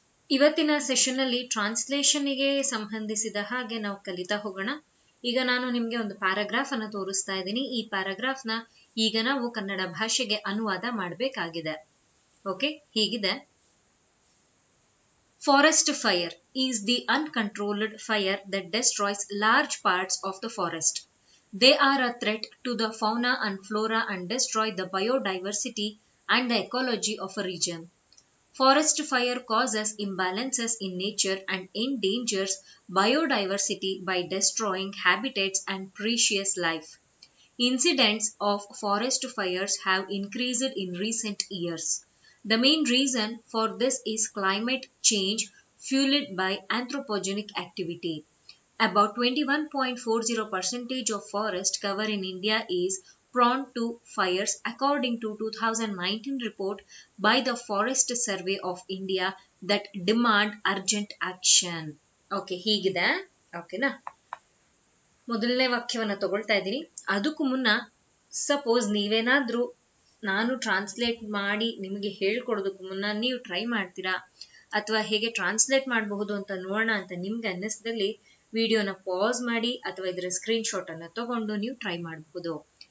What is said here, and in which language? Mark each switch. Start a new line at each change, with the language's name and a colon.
Kannada: ಇವತ್ತಿನ ಸೆಷನ್ ಅಲ್ಲಿ ಟ್ರಾನ್ಸ್ಲೇಷನ್ಗೆ ಸಂಬಂಧಿಸಿದ ಹಾಗೆ ನಾವು ಕಲಿತಾ ಹೋಗೋಣ. ಈಗ ನಾನು ನಿಮ್ಗೆ ಒಂದು ಪ್ಯಾರಾಗ್ರಾಫ್ ಅನ್ನು ತೋರಿಸ್ತಾ ಇದ್ದೀನಿ. ಈ ಪ್ಯಾರಾಗ್ರಾಫ್ ನ ಈಗ ನಾವು ಕನ್ನಡ ಭಾಷೆಗೆ ಅನುವಾದ ಮಾಡಬೇಕಾಗಿದೆ. ಓಕೆ, ಹೀಗಿದೆ.
English: Forest fire is the uncontrolled fire that destroys large parts of the forest. They are a threat to the fauna and flora and destroy the biodiversity and the ecology of a region. Forest fire causes imbalances in nature and endangers biodiversity by destroying habitats and precious life. Incidents of forest fires have increased in recent years. The main reason for this is climate change fueled by anthropogenic activity. About 21.40% of forest cover in India is prone to fires according to 2019 report by the Forest Survey of India that demand urgent action. Okay,
Kannada: ಹೀಗಿದೆ. ಓಕೆನಾ? ಮೊದಲನೇ ವಾಕ್ಯವನ್ನ ತಗೊಳ್ತಾ ಇದ್ದೀನಿ. ಅದಕ್ಕೂ ಮುನ್ನ suppose ನೀವೇನಾದ್ರೂ ನಾನು ಟ್ರಾನ್ಸ್ಲೇಟ್ ಮಾಡಿ ನಿಮಗೆ ಹೇಳ್ಕೊಡೋದಕ್ಕೂ ಮುನ್ನ ನೀವು ಟ್ರೈ ಮಾಡ್ತೀರಾ ಅಥವಾ ಹೇಗೆ ಟ್ರಾನ್ಸ್ಲೇಟ್ ಮಾಡಬಹುದು ಅಂತ ನೋಡೋಣ ಅಂತ ನಿಮ್ಗೆ ಅನ್ನಿಸಿದಲ್ಲಿ ವಿಡಿಯೋನ ಪಾಸ್ ಮಾಡಿ ಅಥವಾ ಇದರ ಸ್ಕ್ರೀನ್ ಶಾಟ್ ಅನ್ನ ತಗೊಂಡು ನೀವು ಟ್ರೈ ಮಾಡಬಹುದು.